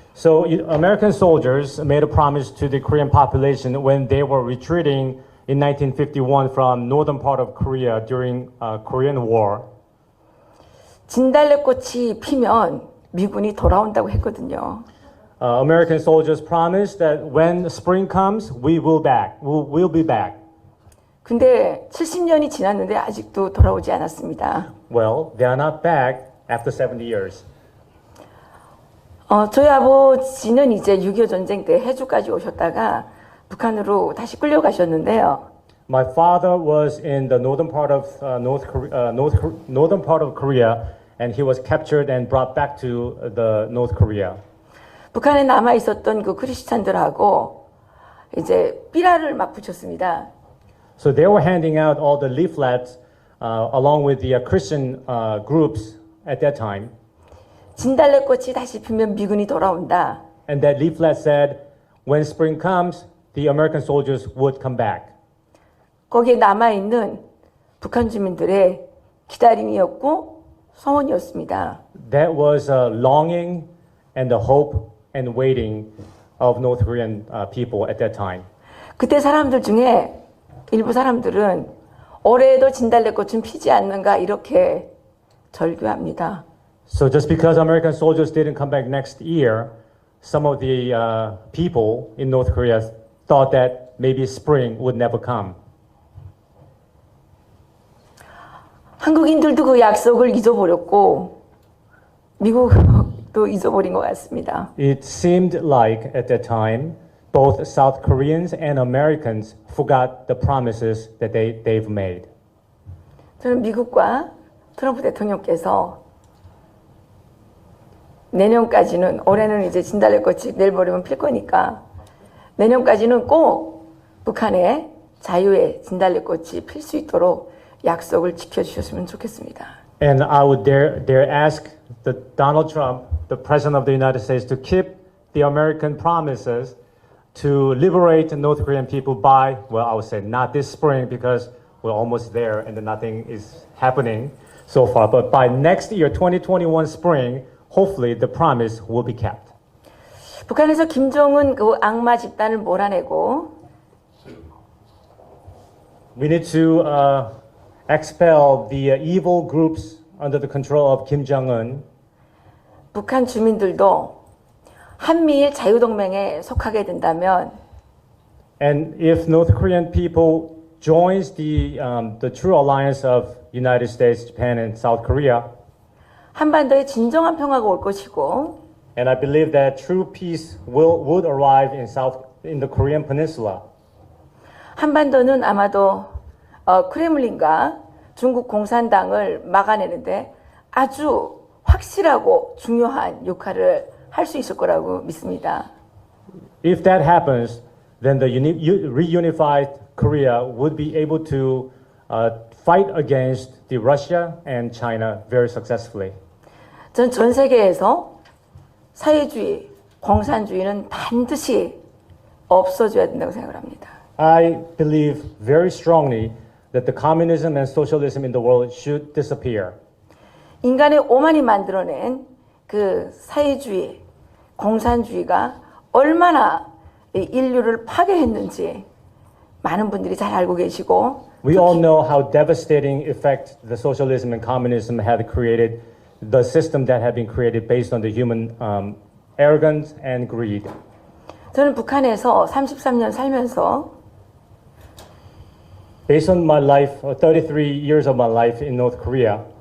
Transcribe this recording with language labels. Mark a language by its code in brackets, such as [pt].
[en] So American soldiers made a promise to the Korean population when they were retreating in 1951 from northern part of Korea during Korean War. [ko] 진달래꽃이 피면 미군이 돌아온다고 했거든요. [en] American soldiers promised that when spring comes, we will we'll be back. [ko] 근데 70년이 지났는데 아직도 돌아오지 않았습니다. [en] Well, they are not back after 70 years. [ko] 저희 아버지는 이제 6.25 전쟁 때 해주까지 오셨다가 북한으로 다시 끌려가셨는데요. [en] My father was in the northern part of northern part of Korea, and he was captured and brought back to the North Korea. [ko] 북한에 남아 있었던 그 크리스찬들하고 이제 삐라를 막 붙였습니다. [en] So they were handing out all the leaflets along with the Christian groups at that time. [ko] 진달래꽃이 다시 피면 미군이 돌아온다. [en] And that leaflet said, when spring comes, the American soldiers would come back. [ko] 거기에 남아 있는 북한 주민들의 기다림이었고 소원이었습니다. [en] That was a longing and the hope and waiting of North Korean people at that time. [ko] 그때 사람들 중에 일부 사람들은 올해에도 진달래꽃은 피지 않는가 이렇게 절규합니다. [en] So just because American soldiers didn't come back next year, some of the people in North Korea thought that maybe spring would never come. [ko] 한국인들도 그 약속을 잊어버렸고 미국도 잊어버린 것 같습니다. [en] It seemed like at that time, both South Koreans and Americans forgot the promises that they've made. [ko] 저는 미국과 트럼프 대통령께서 내년까지는 올해는 이제 진달래꽃이 내일 모레면 필 거니까 내년까지는 꼭 북한의 자유의 진달래꽃이 필 수 있도록 약속을 지켜주셨으면 좋겠습니다. [en] And I would dare ask Donald Trump, the President of the United States, to keep the American promises to liberate North Korean people by, well, I would say not this spring because we're almost there and then nothing is happening so far, but by next year, 2021 spring, hopefully the promise will be kept. [ko] 북한에서 김정은 그 악마 집단을 몰아내고 [en] We need to expel the evil groups under the control of Kim Jong-un. [ko] 북한 주민들도 한미일 자유동맹에 속하게 된다면 [en] And if North Korean people joins the true alliance of United States, Japan, and South Korea, [ko] 한반도에 진정한 평화가 올 것이고 [en] and I believe that true peace would arrive in the Korean Peninsula. [ko] 한반도는 아마도 크레물린과 중국 공산당을 막아내는데 아주 확실하고 중요한 역할을 할 수 있을 거라고 믿습니다. [en] If that happens, then the reunified Korea would be able to fight against the Russia and China very successfully. [ko] 전 세계에서 사회주의, 공산주의는 반드시 없어져야 된다고 생각을 합니다. [en] I believe very strongly that the communism and socialism in the world should disappear. [ko] 인간의 오만이 만들어낸 그 사회주의, 공산주의가 얼마나 인류를 파괴했는지 많은 분들이 잘 알고 계시고 [en] We all know how devastating effect the socialism and communism had created, the system that had been created based on the human arrogance and greed. [ko] 저는 북한에서 33년 살면서 [en] Based on my life, 33 years of my life in North Korea,